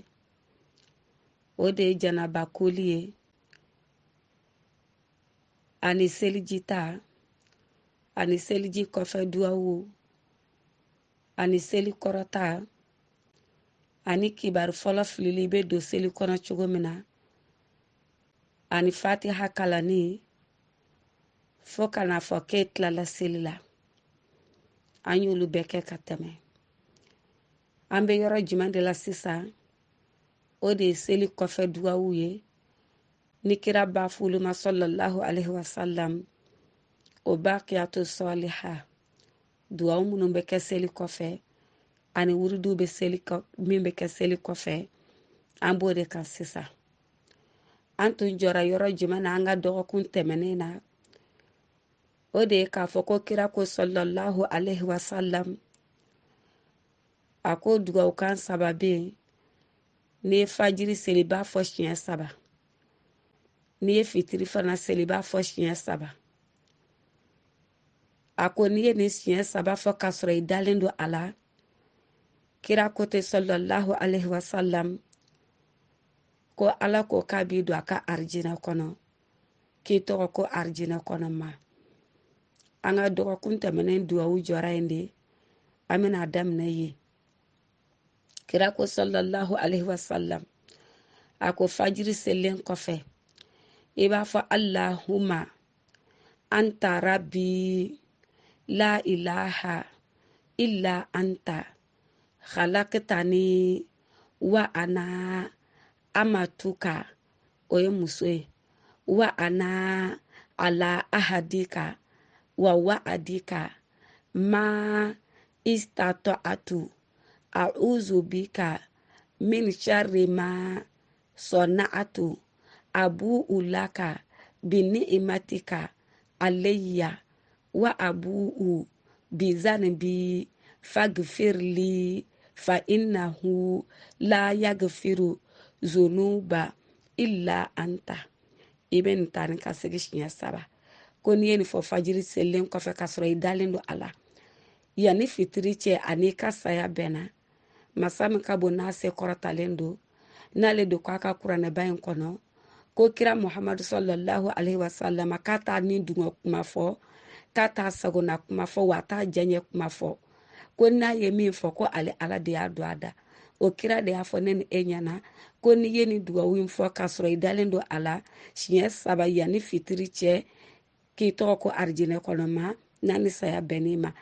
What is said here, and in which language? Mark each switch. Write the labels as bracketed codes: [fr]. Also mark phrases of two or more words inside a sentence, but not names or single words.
[bm] O de ye janaba koli ye, ani seliji ta, ani seliji kɔfɛ duwawu, ani seli kɔrɔta, ani kibaru fɔlɔ filili bɛ don seli kɔnɔ cogo min na, ani fatiha kalani fo kana fɔ k'e tilala seli la. An y'olu bɛɛ kɛ ka tɛmɛ. An bɛ yɔrɔ jumɛn de la sisan? O de ye seli kɔfɛ duwawu ye. Ni kira b'a f'olu ma [ar] صلى الله عليه وسلم, [bm] o [ar] الباقيات الصالحات, [bm] duwawu minnu bɛ kɛ seli kɔfɛ ani wurudu bɛ seli min bɛ kɛ seli kɔfɛ, an b'o de kan sisan. An tun jɔra yɔrɔ jumɛn na an ka dɔgɔkun tɛmɛnen na? O de ye k'a fɔ ko kira ko [ar] صلى الله عليه وسلم, [bm] a ko duwawukan 3 bɛ yen. N'i ye fajiri seli b'a fɔ siɲɛ 3. N'i ye fitiri fana seli b'a fɔ siɲɛ 3. A ko n'i ye nin siɲɛ 3 fɔ k'a sɔrɔ i dalen don a la, kira ko ten [ar] صلى الله عليه وسلم, [bm] ko Ala ko k'a b'i don a ka arijinɛ kɔnɔ, k'i tɔgɔ ko arijinɛ kɔnɔ ma. An ka dɔgɔkun tɛmɛnen duwawu jɔra yen de, an bɛna daminɛ ye. Kira ko [ar] صلى الله عليه وسلم, [bm] a ko fajiri selilen kɔfɛ, i b'a fɔ [ar] اللهم أنت ربي لا إله إلا أنت خلقتني وأنا أمتك, [bm] o ye muso ye, [ar] wa أنا على عهدك ووعدك ما استطعت أعوذ بك من شر ما صنعت أبوء لك بنعمتك علي وأبوء بذنبي فاغفر لي فإنه لا يغفر الذنوب إلا أنت. [bm] I bɛ nin ta ni ka segi siɲɛ 3. Ko n'i ye nin fɔ fajiri selilen kɔfɛ k'a sɔrɔ i dalen don a la, yanni fitiri cɛ ani ka saya bɛnna, masa min ka bon n'a se kɔrɔtalen don, n'ale don k'a ka kuranɛba in kɔnɔ, ko kira Muhammadu [ar] صلى الله عليه وسلم [bm] k'a t'a ni dungɔ kuma fɔ, k'a t'a sagona kuma fɔ, wa a t'a diyaɲɛ kuma fɔ. Ko n'a ye min fɔ ko ale Ala de y'a don a da. O kira de y'a fɔ ne ni e ɲɛna ko n'i ye nin dugawu in fɔ k'a sɔrɔ i dalen don a la siɲɛ 3 yanni fitiri cɛ, k'i tɔgɔ ko arijinɛ kɔnɔ ma, n'a ni saya bɛn'i ma.